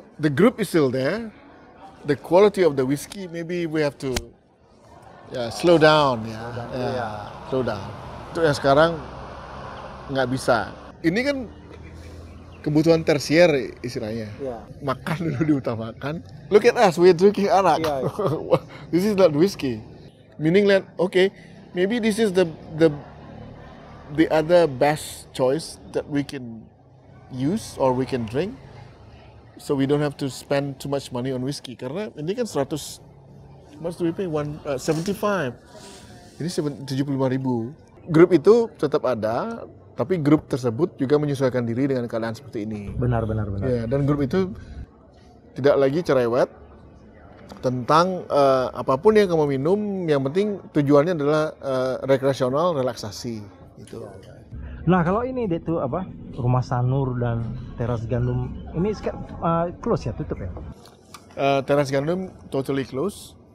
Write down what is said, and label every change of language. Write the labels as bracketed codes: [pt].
[en] The group is still there. The quality of the whiskey maybe we have to slow down ya. Slow down. [id] Itu yang sekarang nggak bisa. Ini kan kebutuhan tersier istilahnya. Makan dulu diutamakan. [en] Look at us, we're drinking arak. This is not whiskey. Meaning that okay, maybe this is the other best choice that we can use or we can drink. So we don't have to spend too much money on whiskey. [id] Karena ini kan 100, [en] much do we pay? [id] 75. Ini 75.000. Grup itu tetap ada, Tapi grup tersebut juga menyesuaikan diri dengan keadaan seperti ini. Benar. Ya, dan grup itu tidak lagi cerewet tentang apapun yang kamu minum, yang penting tujuannya adalah rekreasional, relaksasi gitu. Nah kalau ini itu apa, Rumah Sanur dan Teras Gandum ini close ya, tutup ya? [en] Teras Gandum totally close.